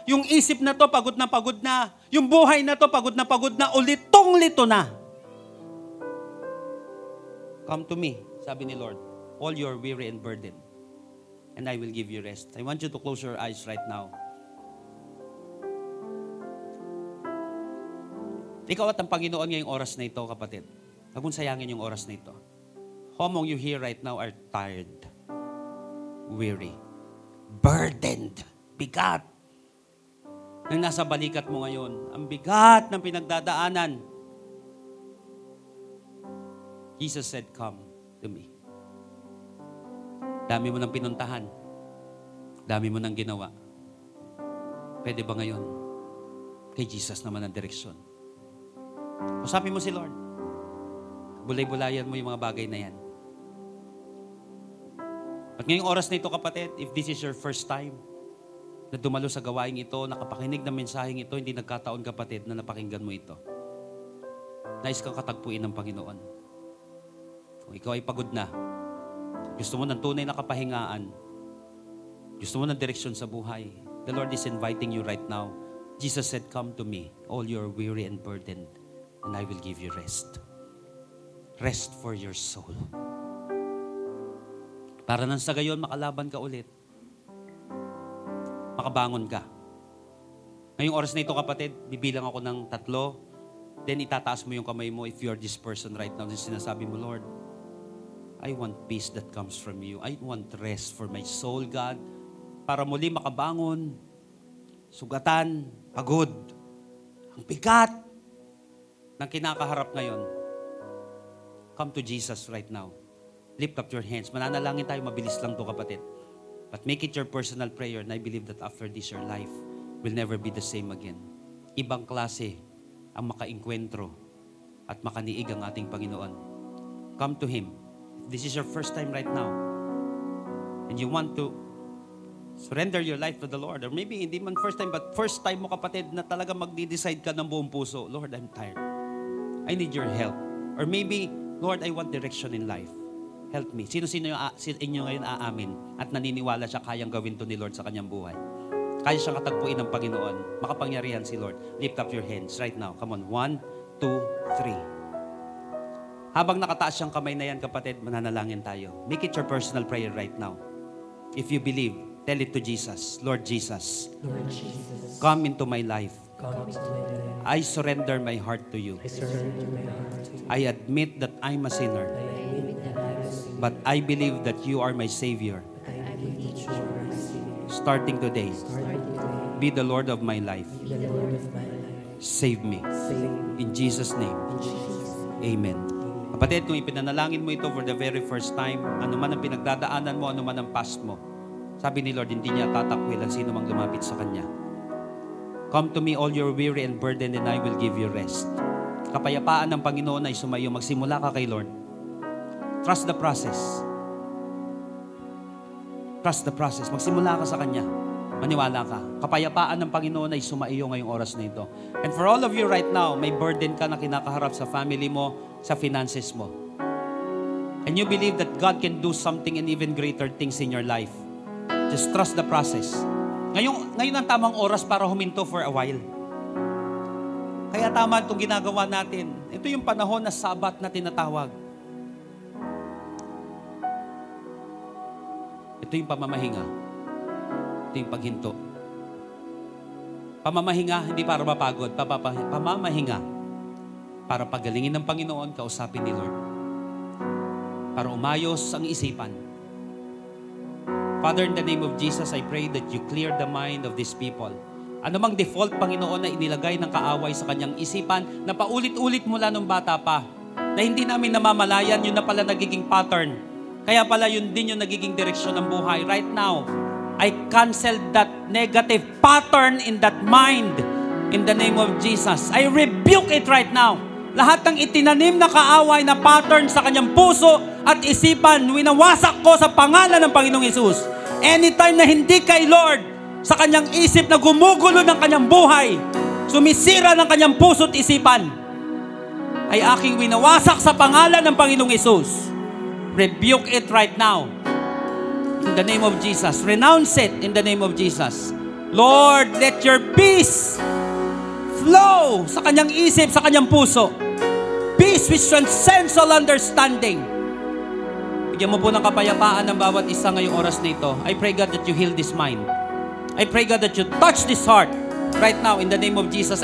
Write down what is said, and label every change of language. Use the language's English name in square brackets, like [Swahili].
[Filipino] Yung isip na to, pagod na pagod na. Yung buhay na to, pagod na pagod na. Ulitong-lito na. [English] Come to me, [Filipino] sabi ni Lord, [English] all your weary and burdened, and I will give you rest. I want you to close your eyes right now. [Filipino] Ikaw at ang Panginoon ngayong oras na ito, kapatid. Huwag mong sayangin yung oras na ito. [English] How among you here right now are tired, weary, burdened, [Filipino] bigat. Nang nasa balikat mo ngayon, ang bigat ng pinagdadaanan. [English] Jesus said, come to me. [Filipino] Dami mo nang pinuntahan. Dami mo nang ginawa. Pwede ba ngayon? Kay Jesus naman ang direksyon. Usapin mo si Lord. Bulay-bulayan mo yung mga bagay na yan. At ngayong oras na ito, kapatid, [English] if this is your first time [Filipino] na dumalo sa gawaing ito, nakapakinig ng mensaheng ito, hindi nagkataon, kapatid, na napakinggan mo ito. Nais kang katagpuin ng Panginoon. Kung ikaw ay pagod na, gusto mo ng tunay na kapahingaan, gusto mo ng direksyon sa buhay, [English] the Lord is inviting you right now. Jesus said, come to me, all your weary and burdened, and I will give you rest. Rest for your soul. [Filipino] Para nang sa gayon, makalaban ka ulit. Makabangon ka. Ngayong oras na ito, kapatid, bibilang ako ng 3, [English] then [Filipino] itataas mo yung kamay mo [English] if you're this person right now. [Filipino] Sinasabi mo, [English] Lord, I want peace that comes from you. I want rest for my soul, God. [Filipino] Para muli makabangon, sugatan, pagod, ang bigat ng kinakaharap ngayon. [English] Come to Jesus right now. Lift up your hands. [Filipino] Mananalangin tayo, mabilis lang to, kapatid. [English] But make it your personal prayer, and I believe that after this, your life will never be the same again. [Filipino] Ibang klase ang makainkwentro at makaniig ang ating Panginoon. [English] Come to Him. This is your first time right now, and you want to surrender your life to the Lord, or maybe [Filipino] hindi man first time, but first time mo, kapatid, na talaga magdi-decide ka ng buong puso, [English] Lord, I'm tired. I need your help. Or maybe, Lord, I want direction in life. Help me. [Filipino] Sino-sino yung inyo ngayon aamin at naniniwala siya kayang gawin to ni Lord sa kanyang buhay? Kaya siyang katagpuin ng Panginoon. Makapangyarihan si Lord. [English] Lift up your hands right now. Come on. 1, 2, 3. [Filipino] Habang nakataas siyang kamay na yan, kapatid, mananalangin tayo. [English] Make it your personal prayer right now. If you believe, tell it to Jesus. Lord Jesus, Lord Jesus, come into my life. come into my life. I surrender my heart to you. I surrender my heart to you. I admit that I'm a sinner, I admit that I am a sinner, but I believe that you are my Savior. but I believe that you are my Savior. Starting today, Starting today, be the Lord of my life. be the Lord of my life. Save me. Save me. In Jesus' name, In Jesus' name. Amen. [Filipino] Kapatid, kung ipinanalangin mo ito [English] for the very first time, [Filipino] ano man ang pinagdadaanan mo, ano man ang past mo, sabi ni Lord, hindi niya tatakwil ang sino mang lumapit sa Kanya. [English] Come to me, all your weary and burdened, and I will give you rest. [Filipino] Kapayapaan ng Panginoon ay sumayo. Magsimula ka kay Lord. [English] Trust the process. Trust the process. [Filipino] Magsimula ka sa Kanya. Maniwala ka. Kapayapaan ng Panginoon ay sumaiyo ngayong oras na ito. [English] And for all of you right now, [Filipino] may burden ka na kinakaharap sa family mo, sa finances mo. [English] And you believe that God can do something and even greater things in your life. Just trust the process. [Filipino] Ngayon ang tamang oras para huminto [English] for a while. [Filipino] Kaya tama itong ginagawa natin. Ito yung panahon na Sabat na tinatawag. Ito yung pamamahinga. Ito yung paghinto. Pamamahinga, hindi para mapagod. Pamamahinga para pagalingin ng Panginoon, kausapin ni Lord. Para umayos ang isipan. [English] Father, in the name of Jesus, I pray that you clear the mind of these people. [Filipino] Ano mang default, Panginoon, na inilagay ng kaaway sa kanyang isipan, na paulit-ulit mula nung bata pa, na hindi namin namamalayan, yun na pala nagiging pattern. Kaya pala yun din yung nagiging direksyon ng buhay. [English] Right now, I cancel that negative pattern in that mind in the name of Jesus. I rebuke it right now. [Filipino] Lahat ng itinanim na kaaway na pattern sa kanyang puso at isipan, winawasak ko sa pangalan ng Panginoong Hesus. Anytime na hindi kay Lord, sa kanyang isip na gumugulo ng kanyang buhay, sumisira ng kanyang puso at isipan, ay aking winawasak sa pangalan ng Panginoong Hesus. [English] Rebuke it right now. In the name of Jesus. Renounce it in the name of Jesus. Lord, let your peace flow [Filipino] sa kanyang isip, sa kanyang puso. [English] Peace which transcends all understanding. [Filipino] Bigyan mo po ng kapayapaan ng bawat isa ngayong oras na ito. [English] I pray, God, that you heal this mind. I pray, God, that you touch this heart right now in the name of Jesus.